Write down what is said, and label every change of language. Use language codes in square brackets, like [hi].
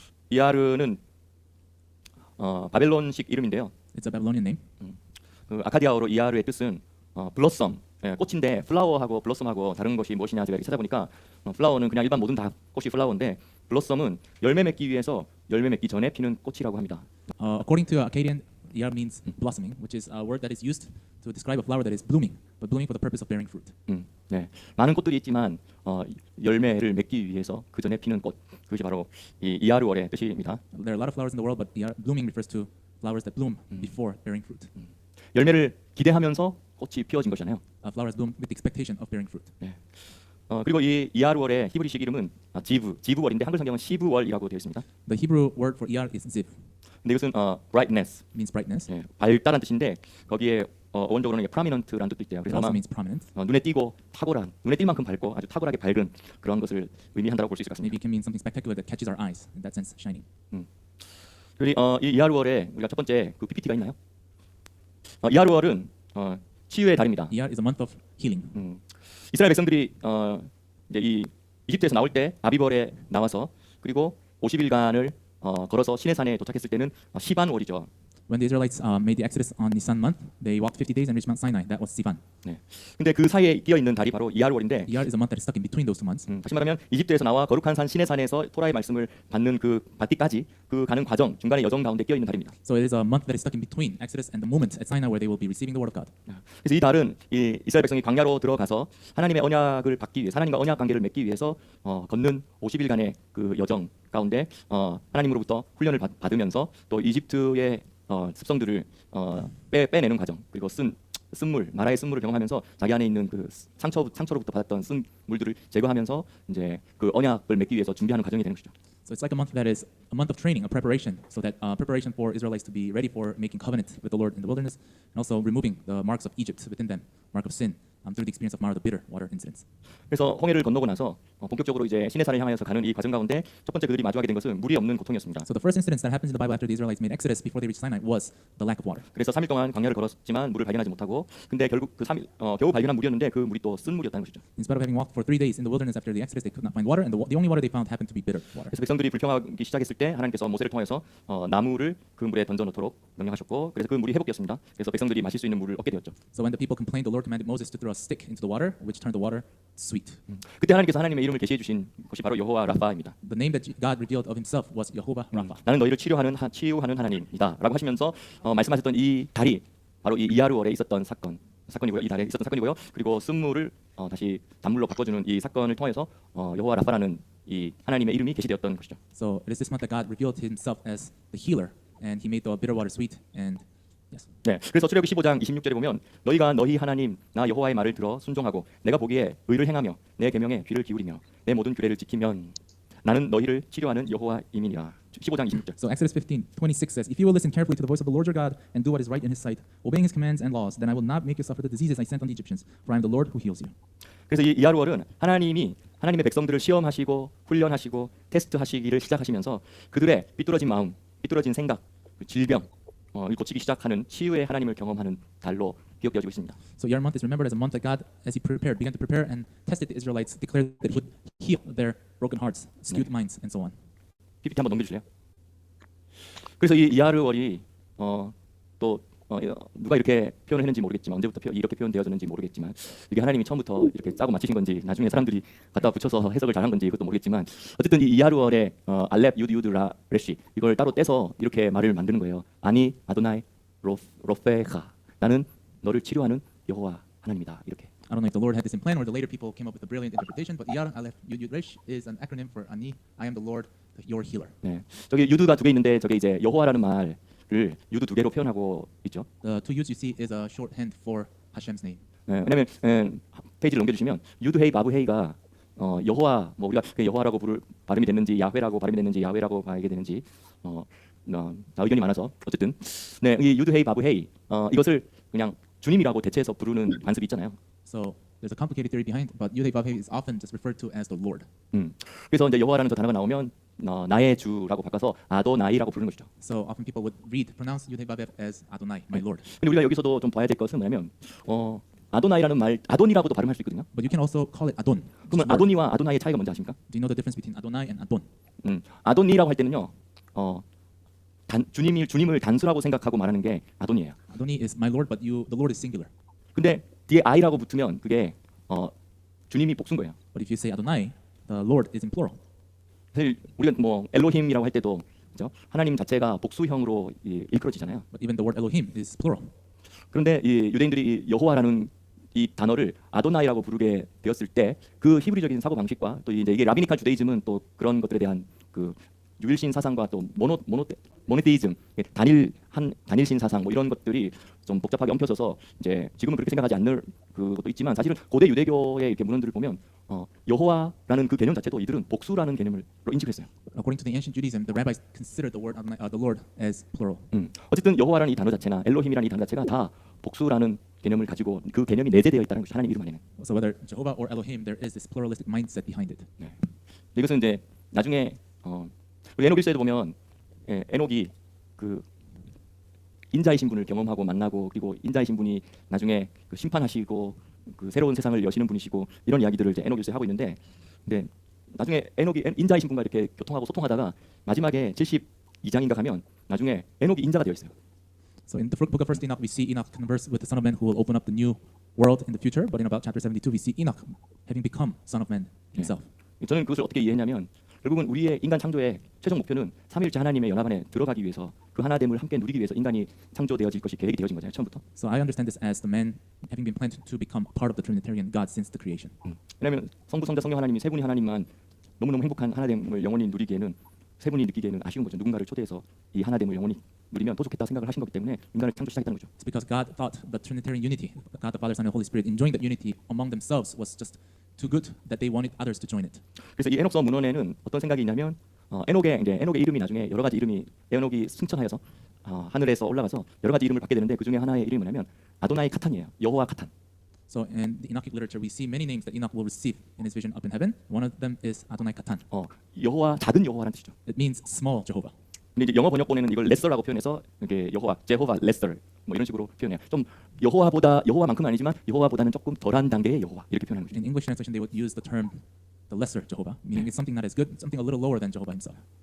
[ko] 이하르는 바벨론식 이름인데요. [en] It's a Babylonian name. [ko] 그 아카디아어로 이하르의 뜻은 블러썸, 꽃인데 플라워하고 블러썸하고 다른 것이 무엇이냐 제가 찾아보니까 플라워는 그냥 일반 모든 다 꽃이 플라워인데 블러썸은 열매 맺기 위해서 열매 맺기 전에 피는 꽃이라고 합니다. [en] According to Akkadian, ER means blossoming, which is a word that is used to describe a flower that is blooming, but blooming for the purpose of bearing fruit. [ko] 네, 많은 꽃들이 있지만 열매를 맺기 위해서 그 전에 피는 꽃, 그것이 바로 이 이하르월의 뜻입니다. [en] There are a lot of flowers in the world, but blooming refers to flowers that bloom before bearing fruit. [ko] 열매를 기대하면서 꽃이 피어진 것이잖아요. [en] Flowers bloom with the expectation of bearing fruit. [ko] 네. 그리고 이 이하르월의 히브리식 이름은 지브월인데 한글 성경은 시브월이라고 되어 있습니다. [en] The Hebrew word for ER is ziv. [ko] 근데 이것은 brightness, [en] Means brightness. [ko] 예, 밝다란 뜻인데 거기에 원적으로는 prominent라는 뜻도 있대요. [en] It [ko] 그래서 [en] also [ko] 아마 [en] means prominent. [ko] 눈에 띄고 탁월한, 눈에 띌 만큼 밝고 아주 탁월하게 밝은 그런 것을 의미한다고 볼 수 있을 것 [en] Maybe it can mean something spectacular that catches our eyes. In that sense, shining. [ko] 그리고 이 이하르월에 우리가 첫 번째 그 PPT가 있나요? 이하르월은 치유의 달입니다. [en] ER is a month of healing. [ko] 이스라엘 백성들이 이제 이 이집트에서 나올 때 아비벌에 나와서 그리고 50일간을 걸어서 시내산에 도착했을 때는 시반월이죠. [en] When the Israelites made the exodus on Nisan month, they walked 50 days and reached Mount Sinai. That was Sivan. [ko] 네. 근데 그 사이에 끼어 있는 달이 바로 이하르월인데 [en] ER is a month that is stuck in between those two months. [ko] 다시 말하면 이집트에서 나와 거룩한 산 시내산에서 토라의 말씀을 받는 그 받기까지 그 가는 과정 중간에 여정 가운데 끼어 있는 달입니다. [en] So it is a month that is stuck in between Exodus and the moment at Sinai where they will be receiving the word of God. [ko] 그래서 이 달은 이 이스라엘 백성이 광야로 들어가서 하나님의 언약을 받기 위해 하나님과 언약 관계를 맺기 위해서 걷는 50일간의 그 여정 가운데 하나님으로부터 훈련을 받으면서 또 이집트의 습성들을 빼내는 과정 그리고 쓴물 마라의 쓴물을 경험하면서 자기 안에 있는 그 상처로부터 받았던 쓴 물들을 제거하면서 이제 그 언약을 맺기 위해서 준비하는 과정이 되는 것이죠. [en] So it's like a month that is a month of training, a preparation, so that preparation for Israelites to be ready for making covenant with the Lord in the wilderness, and also removing the marks of Egypt within them, mark of sin, through the experience of Mara, the bitter water incidents. [ko] 그래서 홍해를 건너고 나서 본격적으로 이제 시내산을 향하여서 가는 이 과정 가운데 첫 번째 그들이 마주하게 된 것은 물이 없는 고통이었습니다. [en] So the first incident that happens in the Bible after the Israelites made Exodus before they reached Sinai was the lack of water. [ko] 그래서 3일 동안 광야를 걸었지만 물을 발견하지 못하고 근데 결국 그 3일 겨우 발견한 물이었는데 그 물이 또 쓴 물이었다는 것이죠. [en] In spite of having walked for 3 days in the wilderness after the Exodus, they could not find water, and the only water they found happened to be bitter water. [ko] 그래서 백성들이 불평하기 시작했을 때 하나님께서 모세를 통해서 나무를 그 물에 던져 놓도록 명령하셨고 그래서 그 물이 회복되었습니다. 그래서 백성들이 마실 수 있는 물을 얻게 되었죠. [en] So when the people complained, the Lord commanded Moses to throw a stick into the water, which turned the water sweet. [ko] 그때 하나님께서 하나님의 이름을 계시해 주신 것이 바로 여호와 라파입니다. [en] The name that God revealed of Himself was Jehovah Rapha. [ko] 나는 너희를 치유하는 하나님이다라고 하시면서 말씀하셨던 이 달이 바로 이 이하루월에 있었던 사건이고요. 이 달에 있었던 사건이고요. 그리고 쓴물을 다시 단물로 바꿔주는 이 사건을 통해서 여호와 라파라는 이 하나님의 이름이 계시되었던 것이죠. [en] So it is this month that God revealed Himself as the healer, and He made the bitter water sweet. And yes. [ko] 네, 그래서 출애굽기 15장 26절에 보면 너희가 너희 하나님 나 여호와의 말을 들어 순종하고 내가 보기에 의를 행하며 내 계명에 귀를 기울이며 내 모든 규례를 지키면 나는 너희를 치료하는 여호와임이니라. 15장 26절. [en] So Exodus 15:26 says, "If you will listen carefully to the voice of the Lord your God and do what is right in His sight, obeying His commands and laws, then I will not make you suffer the diseases I sent on the Egyptians, for I am the Lord who heals you." [ko] 그래서 이 이하루월은 하나님의 백성들을 시험하시고 훈련하시고 테스트하시기를 시작하시면서 그들의 삐뚤어진 마음, 삐뚤어진 생각, 질병 을 고치기 시작하는 치유의 하나님을 경험하는 달로 기억되어지고 있습니다. [en] So Iyar month is remembered as a month that God, as He began to prepare and tested the Israelites, declared that He would heal their broken hearts, skewed minds, and so on. [ko] PPT 한번 넘겨주실래요? 그래서 이 이하루월이 또 누가 이렇게 표현을 했는지 모르겠지만 언제부터 이렇게 표현되어졌는지 모르겠지만 이게 하나님이 처음부터 이렇게 짜고 맞추신 건지 나중에 사람들이 갖다 붙여서 해석을 잘한 건지 그것도 모르겠지만 어쨌든 이 이하루월의 알렙 유드 라 레시 이걸 따로 떼서 이렇게 말을 만드는 거예요. 아니 아도나이 로페가 나는 너를 치료하는 여호와 하나님이다 이렇게. [en] I don't know if the Lord had this in plan or the later people came up with a brilliant interpretation, but Iyar Aleph Yud Yud Resh is an acronym for Ani, I am the Lord, your healer. [ko] 네, 저기 유드가 두 개 있는데 저게 이제 여호와라는 말을 유드 두 개로 표현하고 있죠. [en] The two Yuds you see is a shorthand for Hashem's name. [ko] 네, 왜냐면 페이지를 넘겨주시면 유드헤이 바브헤이가 여호와 뭐 우리가 여호와라고 발음이 됐는지 야훼라고 발음이 됐는지 야훼라고 봐야 되는지 다 의견이 많아서 어쨌든 네, 이 유드헤이 바브헤이 이것을 그냥 주님이라고 대체해서 부르는 관습이 있잖아요. [en] So there's a complicated theory behind, but Yud Hey Vav Hey is often just referred to as the Lord. [ko] 그래서 이제 여호와라는 저 단어가 나오면 나의 주라고 바꿔서 아도나이라고 부르는 것이죠. [en] So often people would pronounce Yud Hey Vav Hey as Adonai, my Lord. [ko] 근데 우리가 여기서도 좀 봐야 될 것은 뭐냐면 아도나이라는 말 아돈이라고도 발음할 수 있거든요. [en] But you can also call it Adon. [ko] 그러면 아도니와 아도나이의 차이가 뭔지 아십니까? [en] Do you know the difference between Adonai and Adon? [ko] 아도니라고 할 때는요. 주님을 단수라고 생각하고 말하는 게 아도니예요. [en] Adoni is my Lord, but the Lord is singular. [ko] 근데 뒤에 I라고 붙으면 그게 주님이 복수인 거예요. [en] But if you say Adonai, the Lord is in plural. [ko] 사실 우리가 뭐 엘로힘이라고 할 때도 그죠? 하나님 자체가 복수형으로 일컬어지잖아요. [en] But even the word Elohim is plural. [ko] 그런데 이 유대인들이 이 여호와라는 이 단어를 아도나이라고 부르게 되었을 때 그 히브리적인 사고 방식과 또 이제 이게 라비니칼 주데이즘은 또 그런 것들에 대한 그 유일신 사상과 또 모노테이즘 단일신 사상 뭐 이런 것들이 좀 복잡하게 엉켜져서 이제 지금은 그렇게 생각하지 않는 그것도 있지만 사실은 고대 유대교의 이렇게 문헌들을 보면 여호와라는 그 개념 자체도 이들은 복수라는 개념으로 인식했어요. [en] According to the ancient Judaism, the rabbis considered the word Adonai, the Lord as plural. [ko] 어쨌든 여호와라는 이 단어 자체나 엘로힘이라는 이 단어 자체가 다 복수라는 개념을 가지고 그 개념이 내재되어 있다는 것이 하나님 이름 안에는. [en] So whether Jehovah or Elohim, there is this pluralistic mindset behind it. [ko] 네. 이것은 이제 나중에 우리 에녹 1서에도 보면 에녹이 그 인자의 신분을 경험하고 만나고 그리고 인자의 신분이 나중에 그 심판하시고 그 새로운 세상을 여시는 분이시고 이런 이야기들을 이제 에녹 1서에 하고 있는데 근데 나중에 에녹이 인자의 신분과 이렇게 교통하고 소통하다가 마지막에 72장인가 가면 나중에 에녹이 인자가 되어 있어요. [en] So in the book of First Enoch, we see Enoch converse with the Son of Man who will open up the new world in the future. But in about chapter 72, we see Enoch having become Son of Man himself. [ko] 저는 그것을 어떻게 이해했냐면 결국은 우리의 인간 창조의 최종 목표는 삼위일체 하나님의 연합 안에 들어가기 위해서 그 하나됨을 함께 누리기 위해서 인간이 창조되어질 것이 계획이 되어진 거잖아요. 처음부터. [en] So I understand this as the man having been planned to become a part of the Trinitarian God since the creation. [ko] 왜냐하면 성부, 성자, 성령 하나님이 세 분이 하나님만 너무너무 행복한 하나됨을 영원히 누리기에는 세 분이 느끼기에는 아쉬운 거죠. 누군가를 초대해서 이 하나됨을 영원히 누리면 더 좋겠다 생각을 하신 거기 때문에 인간을 창조 시작했다는 거죠. [en] It's because God thought the Trinitarian unity, God the Father, Son, and Holy Spirit, enjoying that unity among themselves was just too good that they wanted others to join it. [ko] 그래서 이 에녹서 문헌에는 어떤 생각이 있냐면 에녹의 이름이 나중에 여러 가지 이름이 에녹이 승천하여서 하늘에서 올라가서 여러 가지 이름을 받게 되는데 그 중에 하나의 이름이 뭐냐면 아도나이 카탄이에요. 여호와 카탄. [en] So in the Enochic literature, we see many names that Enoch will receive in his vision up in heaven. One of them is Adonai Katan. [ko] 여호와 작은 여호와라는 뜻이죠. [en] It means small Jehovah. [ko] 근데 이제 영어 번역본에는 이걸 레서라고 표현해서 이게 여호와, 제호바 레서 뭐 이런 식으로 표현해요. 좀 여호와만큼은 아니지만 여호와보다는 조금 덜한 단계의 여호와 이렇게 표현하는 거죠. [en] In English translation, they would use the term the lesser Jehovah, meaning it's something not as good, something a little lower than Jehovah himself.